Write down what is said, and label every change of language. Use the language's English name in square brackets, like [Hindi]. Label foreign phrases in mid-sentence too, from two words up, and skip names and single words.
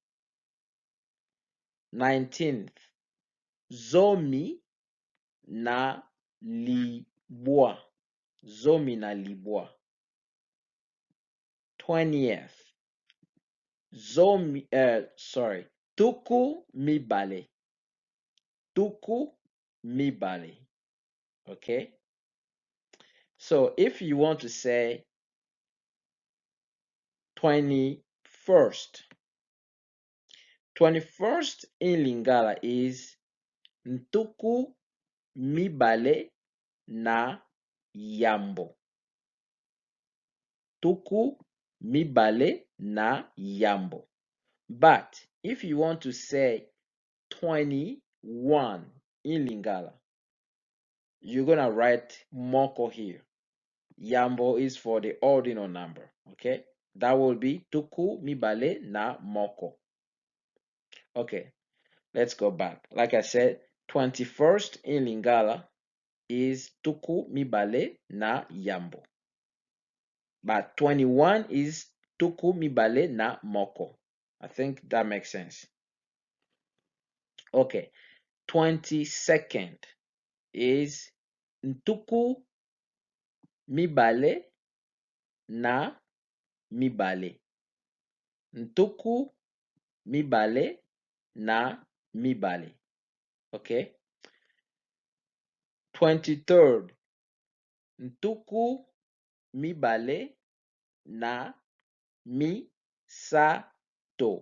[Lingala] 19th, zomi na libwa. Zomi na libwa. 20th, tuku mibale. Tuku mibale. [English] Okay. So if you want to say 21st, 21st in Lingala is [Lingala] ntuku mibale na yambo. Tuku mibale na yambo. [English] But if you want to say 21 in Lingala, you're gonna write moko here. Yambo is for the ordinal number. Okay, that will be [Lingala] tuku mibale na moko. [English] Okay, let's go back. Like I said, 21st in Lingala is [Lingala] tuku mibale na yambo. [English] But 21 is [Lingala] tuku mibale na moko. [English] I think that makes sense. Okay, 22nd is [Lingala] ntuku mibale na mibale. Ntuku mibale na mibale. [English] Okay. [Lingala] 23rd, ntuku mibale na misato.